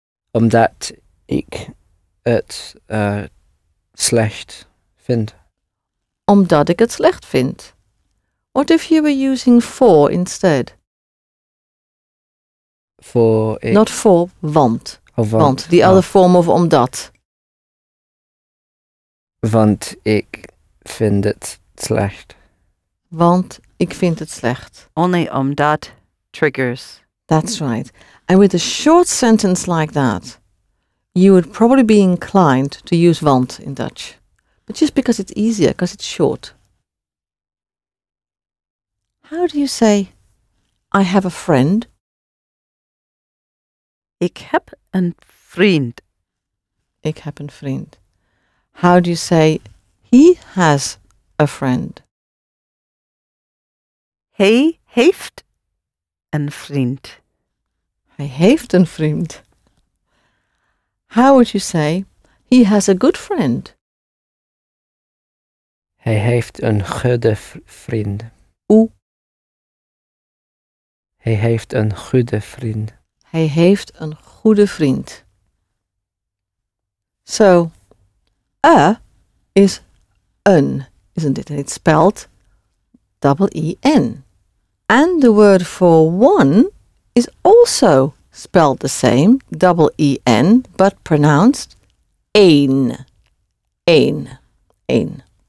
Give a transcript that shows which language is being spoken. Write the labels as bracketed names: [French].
[Dutch] Omdat ik het slecht vind. Omdat ik het slecht vind. [English] What if you were using for instead? [Dutch] Voor ik. [English] Not for, want. Oh, Want, the other form of omdat. [Dutch] Want ik vind het slecht. Want ik vind het slecht. [English] Only omdat triggers. That's right. And with a short sentence like that, you would probably be inclined to use want in Dutch. But just because it's easier, because it's short. How do you say, I have a friend? [Dutch] Ik heb een vriend. Ik heb een vriend. [English] How do you say, he has a friend? [Dutch] Hij heeft een vriend. Hij heeft een vriend. [English] How would you say, he has a good friend? [Dutch] Hij heeft een goede vriend. Hoe? Hij heeft een goede vriend. Hij heeft een goede vriend. [English] So, a is een, isn't it? And it's spelled double-E-N. And the word for one is also spelled the same, double-E-N, but pronounced een. Een. Een.